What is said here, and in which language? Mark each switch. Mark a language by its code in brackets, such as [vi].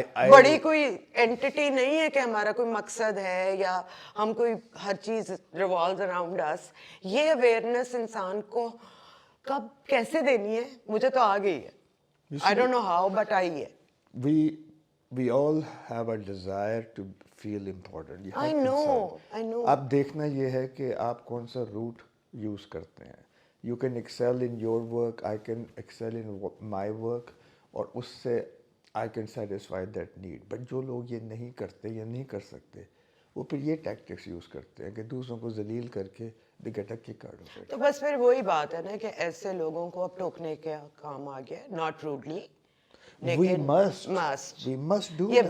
[ur] بڑی کوئی اینٹی نہیں ہے کہ ہمارا کوئی مقصد ہے یا ہم کوئی ہر چیز ریوالوز اراؤنڈ اس. یہ اویئرنیس انسان کو کب کیسے دینی ہے مجھے تو آ گئی ہے. [en] I don't know how but I ہے. we all have a desire to feel important. I know. [ur] اب دیکھنا یہ ہے کہ آپ کون سا روٹ یوز کرتے ہیں. [en] You can excel in your work, I can excel in my work, [ur] اور اس سے [en] I can satisfy that need. [ur] But جو لوگ یہ نہیں کرتے یا نہیں کر سکتے، وہ پھر یہ ٹیکٹکس یوز کرتے ہیں کہ دوسروں کو ذلیل کر کے [en] they get a kick out of it. [ur] تو بس پھر وہی بات ہے نا کہ ایسے لوگوں کو اب ٹوکنے کا کام آ گیا، not rudely, [en] We must do [ur] یہ [en] that.